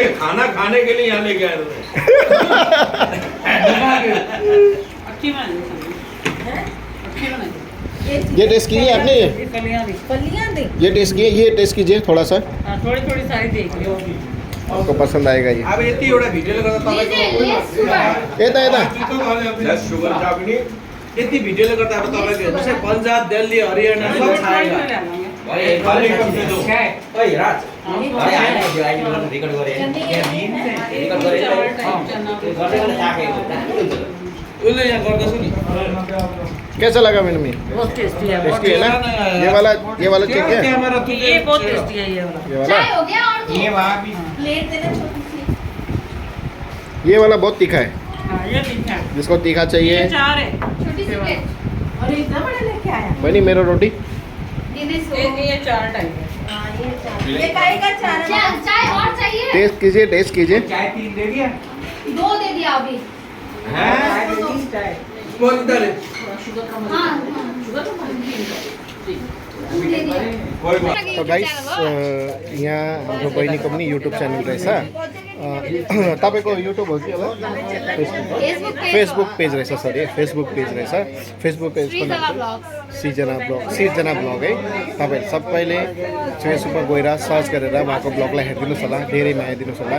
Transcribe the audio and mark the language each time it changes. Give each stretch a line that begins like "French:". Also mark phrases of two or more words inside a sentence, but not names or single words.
Hindi: खाना खाने के लिए यहाँ लेके आए थे। अच्छी बनाई सब्जी। अच्छी बनाई। ये टेस्ट कीजिए आपने, ये कलियां भी। फलियां दे। ये टेस्ट कीजिए, ये टेस्ट कीजिए थोड़ा सा, हाँ, थोड़ी थोड़ी सारी देख लो। आपको पसंद आएगा ये।
Nepali: अब यति एउटा भिडियोले गर्दा
Hindi: लीजिए, ले सुगर।
Nepali: यता यता
English: less sugar
Hindi: का भी नहीं।
Nepali: यति भिडियोले गर्दा अब तपाईँको हेर्नुहोस् है, पन्जाब दिल्ली हरियाणा
Hindi: सब छाएगा। खाली कम दे दो। ओए राज।
Nepali: अरे आएन जो आइडी बनाउन रेकर्ड गरे। रेकर्ड गरे। गर्दै राखेको। उसले यहाँ गर्दैछ नि।
Hindi: कैसा लगा मैडम ये? बहुत टेस्टी है। टेस्टी है ना? ये वाला ठीक है, क्यामेरा ये बहुत टेस्टी है ये वाला। ये वाला, चाय हो गया और दो। ये वहां भी प्लेट देना छोटी सी। ये वाला बहुत तीखा है, हाँ, ये तीखा है। जिसको तीखा ये चाहिए। 4 है। छोटी सी प्लेट। और इतना बड़ा लेके आया। बनी मेरा रोटी। दिनेश ये 4 टाइप है। हाँ ये चार। ये काहे का चार है? चाय चाय और चाहिए? टेस्ट कीजिए, टेस्ट कीजिए। चाय पी दे दिया। 2 दे दिया अभी। वो इधर है। हाँ हाँ। दूध दे दिया। कोई बात।
Nepali: तो गाइस यहाँ हाम्रो बहिनीको पनि युट्युब च्यानल रहेछ। तपाईँको युट्युब हो कि होला? फेसबुक पेज फेसबुक पेज रहेछ, सरी फेसबुक पेज रहेछ। फेसबुक पेजको श्रीजना नाम ब्लग्स।
Hindi: सिर्जना ब्लग है।
Nepali: तपाईँहरू सबैले फेसबुकमा गएर सर्च गरेर उहाँको ब्लगलाई हेरिदिनुहोस् होला, धेरै माया दिनुहोस् होला।